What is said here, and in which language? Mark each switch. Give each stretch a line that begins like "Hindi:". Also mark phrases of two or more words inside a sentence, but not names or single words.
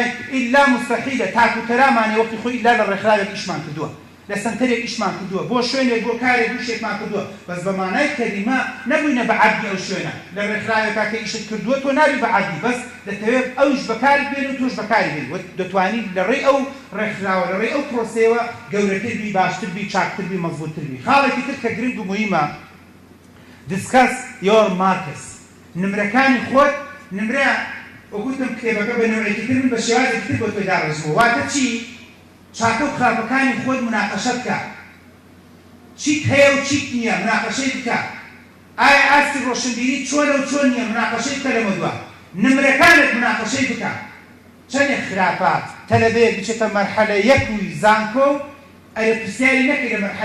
Central Kurdish: ئیلا مستەحیلە تاکوتەرامانێ وەختی خۆی ئیلا لە ڕێکخراوێک ئیشمان کردووە لە سنتەرێک ئیشمان کردووە بۆ شوێنێک بۆ کارێک بۆ شتێکمان کردووە بەس بە مانای کەلیمە نەبووینە بە عەبدی ئەو شوێنە لە ڕێکخراوێکا کە ئیشت کردووە تۆ نابی بە عەبدی بەس دەتەوێت ئەوش بەکاری بێنی و تۆش بەکاری بێنی دەتوانیت لەڕێی ئەو ڕێکخراوە لەڕێی ئەو پرۆسەیەوە گەورەتر بی باشتر بی چاکتر بی مەزبوطتر بی خاڵێکی تر کە گرنگ و مهمە
English: discuss your markets
Central Kurdish: نمرەکانی خۆت نمرە وەگوتم کتێبەکە بە نوعێکی تر من بە شێوازێکی تر بۆ تۆی داڕێژمەوە واتە چی چاکە و خراپەکانی خۆت مناقەشە بکە چیت هەیە و چیت نییە مناقەشەی بکە ئایا ئاستی ڕۆشنبیری چۆنە و چۆن نییە مناقەشەی بکە لەمە دووە نمرەکانت مناقەشەی بکە چەندێک خراپە تەلەبەیەک بچێتە مەرحەلە یەک و زانکۆ ئەگەر پرسیاری نەکەی لە مەرحەلە